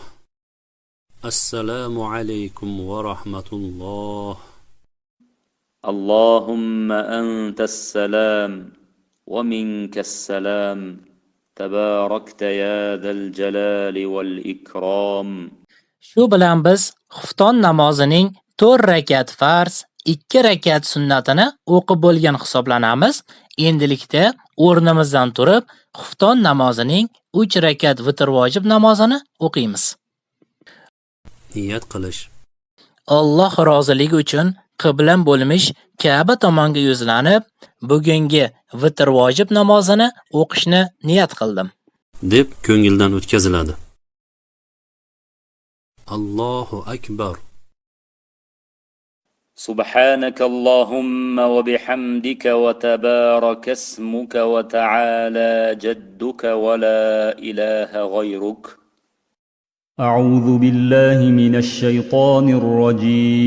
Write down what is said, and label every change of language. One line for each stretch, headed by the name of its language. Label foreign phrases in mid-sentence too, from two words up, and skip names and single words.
Arabic: السلام عليكم ورحمة الله. اللهم أنت السلام ومنك السلام تباركت يا ذا الجلال والإكرام.
Uzbek: Shu bilan biz xufton namozining 4 rakat farz, 2 rakat sunnatini o'qib bo'lgan hisoblanamiz. Endilikda o'rnimizdan turib, xufton namozining 3 rakat vitr vojib namozini o'qiymiz. Niyat qilish. Alloh roziligi uchun qiblam bo'lmish Ka'ba tomonga yuzlanib, bugungi vitr vojib namozini o'qishni niyat qildim deb ko'ngildan o'tkaziladi.
Arabic: الله أكبر. سبحانك اللهم وبحمدك وتبارك اسمك وتعالى جدك ولا إله غيرك. أعوذ بالله من الشيطان الرجيم.